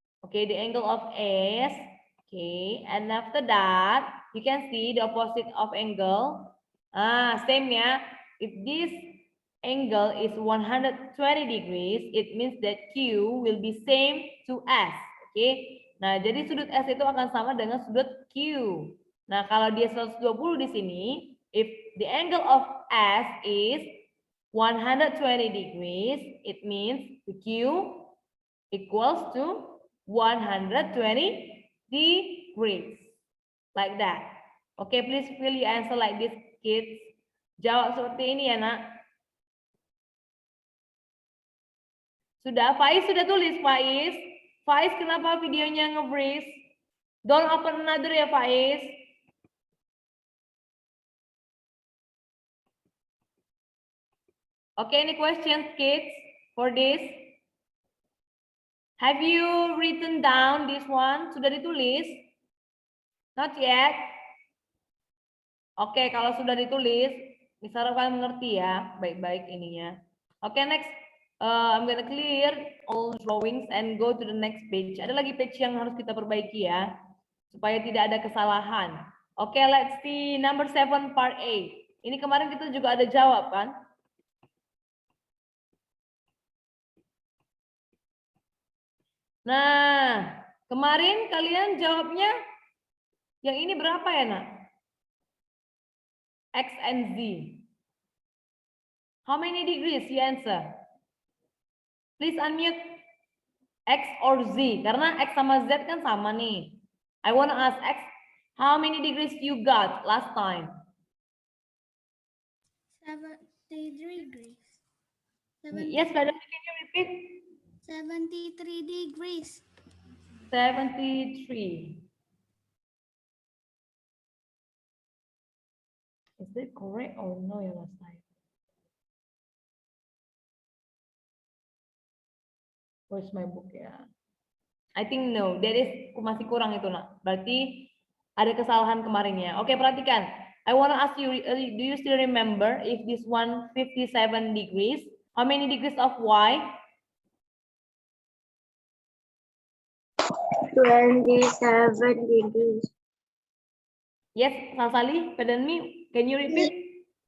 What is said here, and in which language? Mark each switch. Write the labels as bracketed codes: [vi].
[en] Okay, the angle of S. Okay, and after that, you can see the opposite of angle. Same ya. If this angle is 120 degrees, it means that Q will be same to S. Okay. [id] Nah, jadi sudut S itu akan sama dengan sudut Q. Nah, kalau dia 120 di sini, [en] if the angle of S is 120 degrees, it means the Q equals to 120 degrees. Like that. Okay, please fill your answer like this, kids. [id] Jawab seperti ini ya, nak. Sudah, Faiz sudah tulis, Faiz. Faiz, kenapa videonya nge-freeze? [en] Don't open another ya, Faiz. Okay, any questions, kids, for this? Have you written down this one? [id] Sudah ditulis? [en] Not yet. [id] Oke, kalau sudah ditulis, misalnya kalian mengerti ya, baik-baik ininya. [en] Oke, next. I'm gonna clear all drawings and go to the next page. [id] Ada lagi page yang harus kita perbaiki ya, supaya tidak ada kesalahan. [en] Oke, let's see number 7 part A. [id] Ini kemarin kita juga ada jawab kan? Nah, kemarin kalian jawabnya yang ini berapa ya, nak? [en] X and Z. How many degrees you answer? Please unmute X or Z, [id] karena X sama Z kan sama nih. [en] I want to ask X, how many degrees you got last time? 70 degrees. Yes, Madam, can you repeat? 73 degrees. 73. Is it correct or no ya last time? Where's my book ya? I think no, that is [id] masih kurang itu, nak. Berarti ada kesalahan kemarinnya. Oke, perhatikan. [en] I want to ask you, do you still remember if this one 57 degrees? How many degrees of Y? 27 degrees. Yes, Salsali, pardon me, can you repeat?